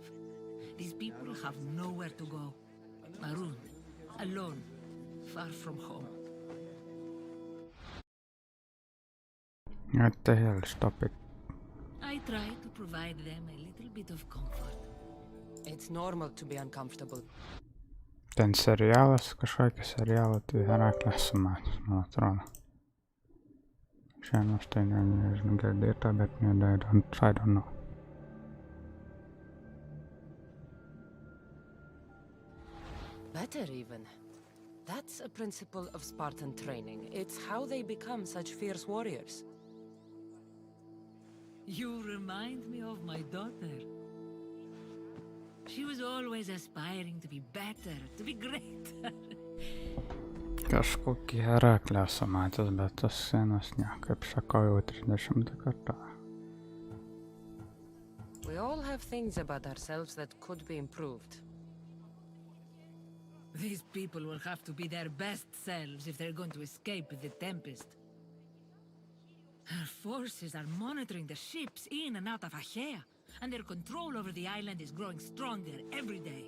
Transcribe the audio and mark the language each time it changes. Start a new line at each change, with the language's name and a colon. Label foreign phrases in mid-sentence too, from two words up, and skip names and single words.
English: These people have nowhere to go. Marooned, alone, far from home. What the hell, stop it. I try to provide them a little bit of comfort. It's normal to be uncomfortable.
Lithuanian: Ten serialas, kažkokį serialą, tai Heraklės sumatęs, man atrodo. Šiandien aš tai nežinau girdėta, bet
English: I don't know. Better even. That's a principle of Spartan training. It's how they become such fierce warriors. You remind me of my daughter. She was always aspiring to be better, to be great.
Lithuanian: Kažkokį Heraklę sumatęs, bet tas scenas ne, kaip sakau jau 30 kartą.
English: We all have things about ourselves that could be improved. These people will have to be their best selves if they're going to escape the Tempest. Her forces are monitoring the ships in and out of Achaea, and their control over the island is growing stronger every day.